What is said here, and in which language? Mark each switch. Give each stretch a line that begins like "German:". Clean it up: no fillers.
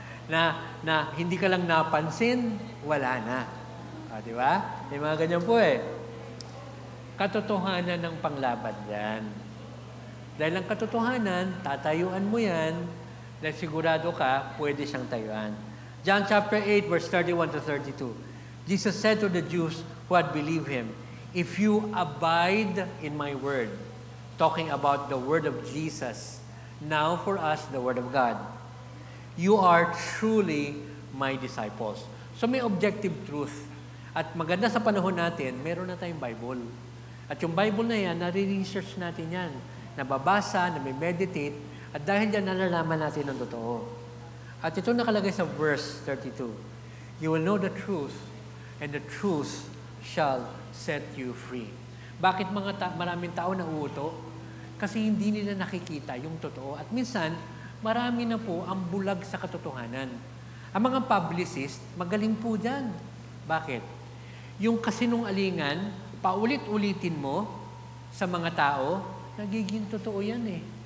Filipino: Na hindi ka lang napansin, wala na. Di ba? May mga ganyan po eh. Katotohanan ng panglaban yan. Dahil ang katotohanan, tatayuan mo yan, dahil sigurado ka, pwede siyang tayuan.
English: John chapter 8, verse 31 to 32. Jesus said to the Jews who had believed him, "If you abide in my word," talking about the word of Jesus, now for us, the word of God, "you are truly my disciples."
Filipino: So may objective truth. At maganda sa panahon natin, meron na tayong Bible. At yung Bible na yan, nare-research natin yan. Nababasa, nami-meditate, at dahil dyan, nalalaman natin ang totoo. At ito nakalagay sa verse 32.
English: "You will know the truth, and the truth shall set you free."
Filipino: Bakit maraming tao nauuto? Kasi hindi nila nakikita yung totoo. At minsan, marami na po ang bulag sa katotohanan. Ang mga publicist, magaling po dyan. Bakit? Yung kasinungalingan, paulit-ulitin mo sa mga tao, nagiging totoo yan eh.